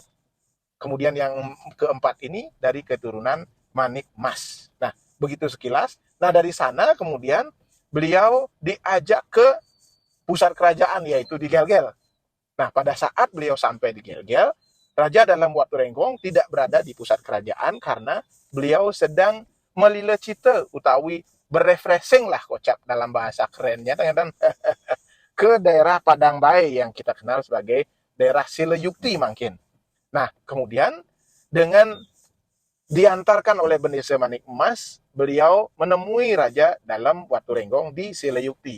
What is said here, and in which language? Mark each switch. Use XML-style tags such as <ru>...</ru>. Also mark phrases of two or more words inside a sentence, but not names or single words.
<id>Kemudian yang keempat ini dari keturunan Manik Mas. Nah, begitu sekilas. Nah, dari sana kemudian beliau diajak ke pusat kerajaan, yaitu di Gel-Gel. Nah, pada saat beliau sampai di Gel-Gel, Raja Dalam Batu Renggong tidak berada di pusat kerajaan karena beliau sedang</id> <ban>melilecita utawi</ban> <id>berefreshing lah Kocap dalam bahasa kerennya, dan ke daerah Padang Bae yang kita kenal sebagai daerah Sileyukti mungkin. Nah, kemudian dengan diantarkan oleh Bendesa Manik Emas, beliau menemui Raja Dalam Batu Renggong di Sileyukti.</id>